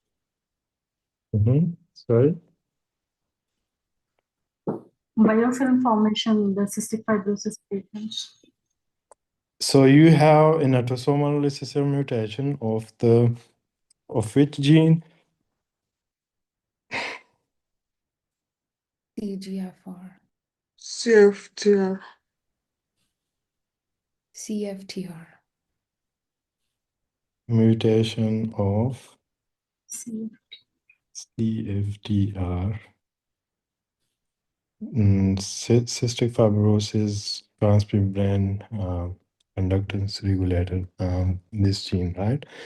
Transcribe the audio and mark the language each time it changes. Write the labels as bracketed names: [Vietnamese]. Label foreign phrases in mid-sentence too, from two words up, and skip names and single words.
[English] Sorry. Biofilm formation in the cystic fibrosis patients. So you have an autosomal recessive mutation of which gene? CGFR, CFTR. CFTR. Mutation of See, CFTR. Cystic fibrosis transmembrane conductance regulator, this gene, right?